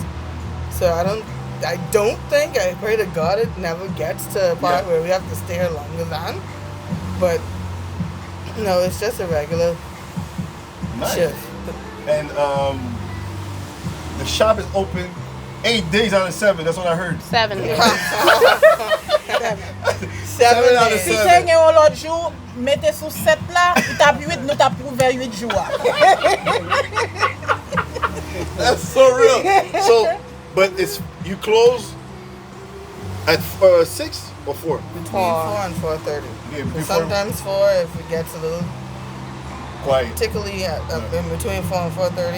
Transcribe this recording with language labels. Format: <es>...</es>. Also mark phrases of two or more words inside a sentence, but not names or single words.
<en>So I pray to God it never gets to a part where we have to stay here longer than. But no, it's just a regular shift. And the shop is open 8 days out of 7. That's what I heard. 7 days. 7 out of</en> <ht>Si 7. te gen yon lot jou, mette sou 7 la, tap 8, nou tap pou ver 8 jou.</ht> <en>That's so real. So, but you close at 6 or 4? Between 4 and 4:30. Yeah, before- Sometimes 4 if it gets a little Quiet. tickly in between 4 and 4:30.</en>